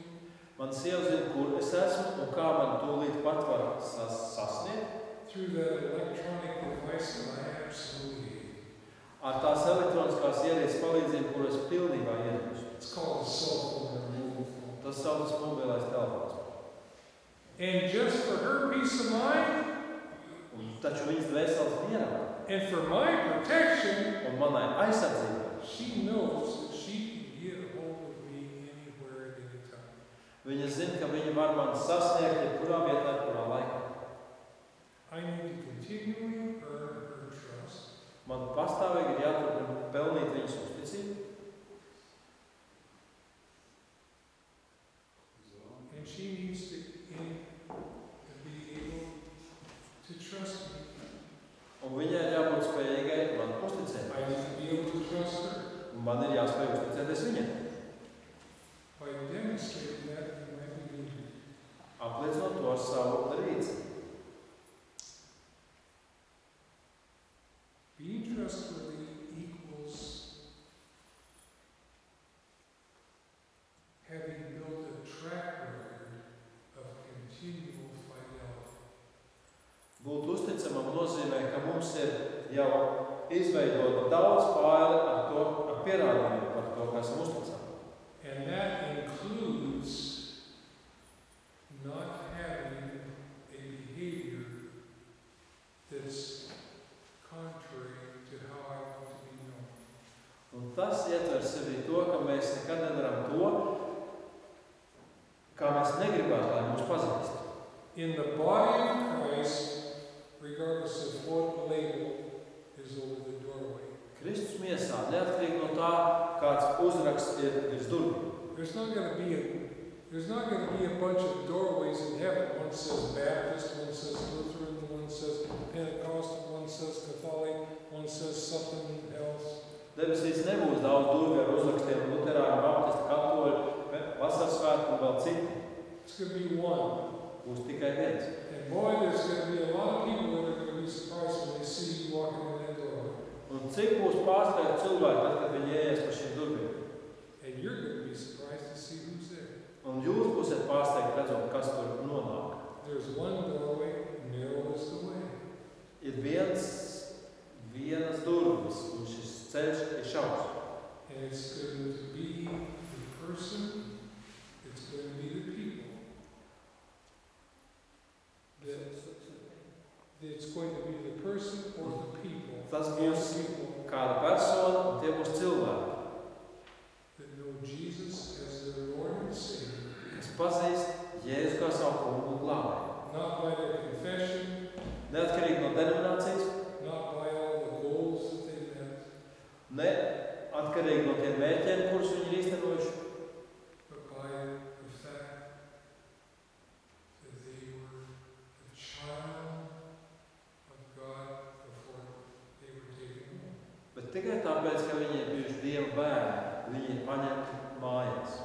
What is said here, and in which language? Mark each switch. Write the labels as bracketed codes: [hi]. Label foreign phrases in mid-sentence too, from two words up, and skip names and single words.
[lv] man sieva zina, kur es esmu un kā man tūlīt pat var sasniegt. [en] Through that electronic device that I absolutely hate. [lv] Ar tās elektroniskās ierīces palīdzību, kur es pilnībā ieņemšu. [en] It's called a cell phone or mobile phone. [lv] Tas saucas mobilais telefons. [en] And just for her peace of mind [lv] Taču viņas dvēseles mierā [en] and for my protection, [lv] un manai aizsardzībai. [en] she knows that she can get a hold of me anywhere at any time. [lv] Viņa zina, ka viņa var mani sasniegt jebkurā vietā, kurā laikā. [en] I need to continually earn her trust. [lv] Man pastāvīgi ir jāturpina pelnīt viņas uzticību, [en] And she needs to be able to trust me. [lv] un viņai ir jābūt spējīgai man uzticēt. [en] I need to be able to trust her. [lv] Un man ir jāspēj uzticēties viņai. [en] By demonstrating that in my behavior. [lv] Apliecinot to ar savu rīcību. [en] Being trustworthy equals having built a track record of continual fidelity. [lv] Būt uzticamam nozīmē, ka mums ir jau izveidota daudz faili ar pierādījumiem par to, kas esam uzticami. [en] And that includes not having a behavior that's contrary to how I want to be known. [lv] Un tas ietver sevī to, ka mēs nekad nedaram to, kā mēs negribētu, lai mūs pazīst. [en] In the body of Christ, regardless of what label is over the doorway, [lv] Kristus miesā, neatkarīgi no tā, kāds uzraksts ir virs durvīm. [en] there's not going to be a bunch of doorways in heaven. One says Baptist, one says Lutheran, one says Pentecostal, one says Catholic, one says something else. [lv] Debesīs nebūs daudz durvju ar uzrakstiem luterāņu, baptistu, katoļu, vasarsvētku un vēl citi. [en] It's going to be one. [lv] Būs tikai viens. [en] And boy, there's going to be a lot of people that are going to be surprised when they see you walking in that doorway. [lv] Un cik būs pārsteigti cilvēki, tad, kad viņi ieies pa šīm durvīm? [en] And you're going to be surprised to see who's there. [lv] Un jūs būsiet pārsteigti redzot, kas tur nonāk. [en] There's one doorway, narrow is the way. [lv] Ir vienas durvis, un šis ceļš ir šaurs. [en] And it's going to be the person, it's going to be the people. It's going to be the person or the people. [lv] Tas [en] And [lv] būs [en] people [lv] kāda persona, un tie būs cilvēki, [en] that know Jesus as their Lord and Savior, [lv] kas pazīst Jēzu kā savu kungu un glābēju. [en] not by their confession, [lv] Neatkarīgi no denominācijas, [en] not by all the goals that they met, [lv] ne atkarīgi no tiem mērķiem, kurus viņi ir īstenojuši, [en] but by the fact that they were a child of God before they were taken home. [lv] bet tikai tāpēc, ka viņi ir bijuši Dieva bērni, viņi ir paņemti mājās.